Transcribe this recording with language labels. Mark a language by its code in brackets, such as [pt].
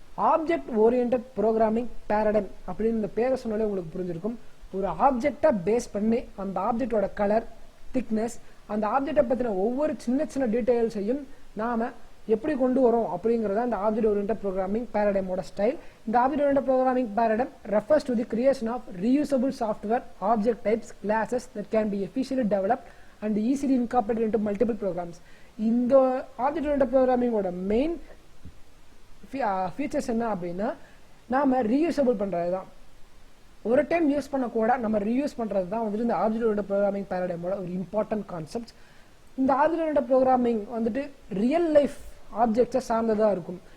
[ta] Object oriented programming paradigm அப்படின்னு இந்த பேரை சொன்னாலே உங்களுக்கு புரிஞ்சிருக்கும். ஒரு ஆப்ஜெக்டை பேஸ் பண்ணி அந்த ஆப்ஜெக்டோட கலர், திக்னஸ், அந்த ஆப்ஜெக்டை பத்தின ஒவ்வொரு சின்ன டீடைல்ஸையும் நாம எப்படி கொண்டு வரோம் அப்படிங்கறத அந்த ஆப்ஜெக்ட் ஓரியன்டட் ப்ரோக்ராமிங் பேரடைமோட ஸ்டைல். [en] இந்த object oriented programming paradigm refers to the creation of reusable software, object types, classes that can be efficiently developed and easily incorporated into multiple programs. [ta] இந்த ஆப்ஜெக்ட் ஓரியன்டட் ப்ரோக்ராமிங்கோட மெயின் ஃபீச்சர்ஸ் என்ன அப்படின்னா நாம reusable பண்றது தான். ஒரு time use பண்ண கூட நம்ம ரீயூஸ் பண்றது தான் வந்துட்டு இந்த ஆப்ஜெக்ட் ஓரியன்டட் ப்ரோக்ராமிங் பேரடைமோட ஒரு இம்பார்ட்டன்ட் கான்செப்ட். இந்த ஆப்ஜெக்ட் ஓரியன்டட் ப்ரோக்ராமிங் வந்துட்டு ரியல் லைஃப் ஆப்ஜெக்ட்ஸை சார்ந்ததா இருக்கும்.